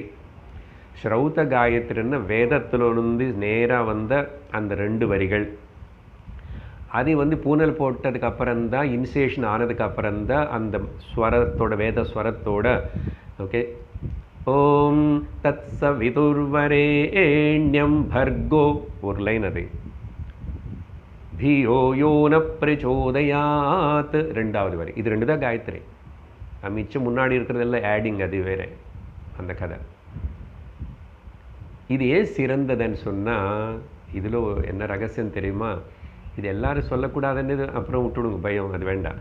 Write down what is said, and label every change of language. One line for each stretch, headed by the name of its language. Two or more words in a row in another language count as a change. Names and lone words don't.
Tamil: ஸ்ரௌத காயத்ரின்னா வேதத்திலிருந்து நேராக வந்த அந்த 2 வரிகள். அது வந்து பூனல் போட்டதுக்கு அப்புறம்தான், இனிஷியேஷன் ஆனதுக்கு அப்புறம்தான் அந்த ஸ்வரத்தோட வேத ஸ்வரத்தோட ஓகே
Sanskrit: ॐ तत् सवितुर्वरेण्यं भर्गो
Tamil: ஒரு லைன், அது
Sanskrit: धियो यो न प्रचोदयात्
Tamil: 2வது வரி. இது 2 தான் காயத்ரி. மிச்சம் முன்னாடி இருக்கிறதெல்லாம் ஆடிங், அது வேற அந்த கதை. இது ஏன் சிறந்ததுன்னு சொன்னால் இதில் என்ன ரகசியம் தெரியுமா? இது எல்லாரும் சொல்லக்கூடாதுன்னு அப்புறம் விட்டுடுங்க, பயம், அது வேண்டாம்.